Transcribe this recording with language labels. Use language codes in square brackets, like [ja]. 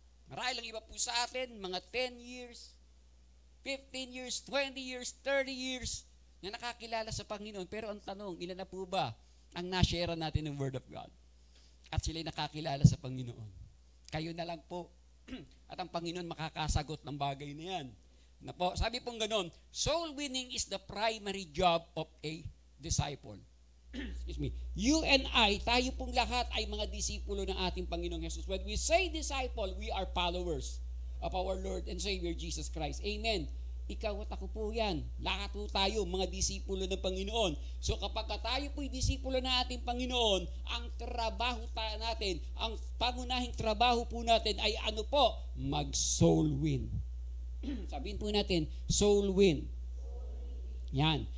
[tl] Marahil lang iba po sa atin, mga 10 years, 15 years, 20 years, 30 years na nakakilala sa Panginoon. Pero ang tanong, ilan na po ba ang na-share natin ng Word of God? At sila'y nakakilala sa Panginoon. Kayo na lang po. At ang Panginoon makakasagot ng bagay na yan. Na po, sabi pong ganon, [en] soul winning is the primary job of a disciple. Excuse me. You and I, [tl] tayo pong lahat ay mga disipulo ng ating Panginoong Jesus. [en] When we say disciple, we are followers of our Lord and Savior Jesus Christ. [tl] Amen. Ikaw at ako po yan. Lahat po tayo, mga disipulo ng Panginoon. So kapag tayo po'y disipulo ng ating Panginoon, ang trabaho natin, ang pangunahing trabaho po natin ay ano po? Mag-soul win. Sabihin po natin, soul win. Yan.